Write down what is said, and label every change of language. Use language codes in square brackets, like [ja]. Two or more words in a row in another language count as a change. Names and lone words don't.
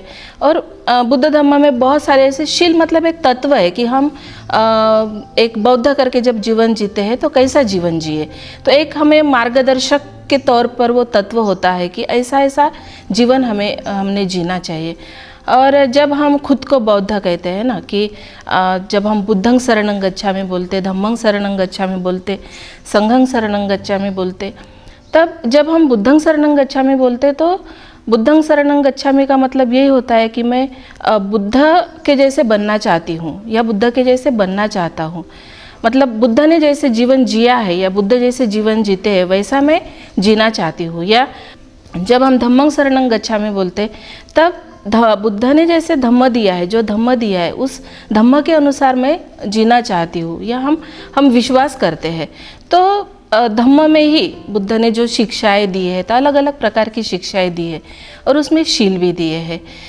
[hi] और बुद्ध धम्म में बहुत सारे ऐसे शील, मतलब एक तत्व है कि हम एक बौद्ध करके जब जीवन जीते हैं तो कैसा जीवन जिए। तो एक हमें मार्गदर्शक के तौर पर वो तत्व होता है कि ऐसा ऐसा जीवन हमने जीना चाहिए। और जब हम खुद को बौद्ध कहते हैं ना, कि जब हम [pi] बुद्धं शरणं गच्छामि [hi] बोलते, [pi] धम्मं शरणं गच्छामि [hi] बोलते, [pi] संघं शरणं गच्छामि [hi] बोलते, तब जब हम [pi] बुद्धं शरणं गच्छामि [hi] बोलते तो [pi] बुद्धं शरणं गच्छामि [hi] का मतलब यही होता है कि मैं बुद्ध के जैसे बनना चाहती हूँ या बुद्ध के जैसे बनना चाहता हूँ। मतलब बुद्ध ने जैसे जीवन जिया है या बुद्ध जैसे जीवन जीते हैं वैसा मैं जीना चाहती हूँ। या जब हम [pi] धम्मं शरणं गच्छामि [hi] बोलते, तब बुद्ध ने जैसे धम्म दिया है, जो धम्म दिया है उस धम्म के अनुसार मैं जीना चाहती हूँ या हम विश्वास करते हैं। तो धम्म में ही बुद्ध ने जो शिक्षाएं दी है, तो अलग अलग प्रकार की शिक्षाएं दी है और उसमें शील भी दिए हैं।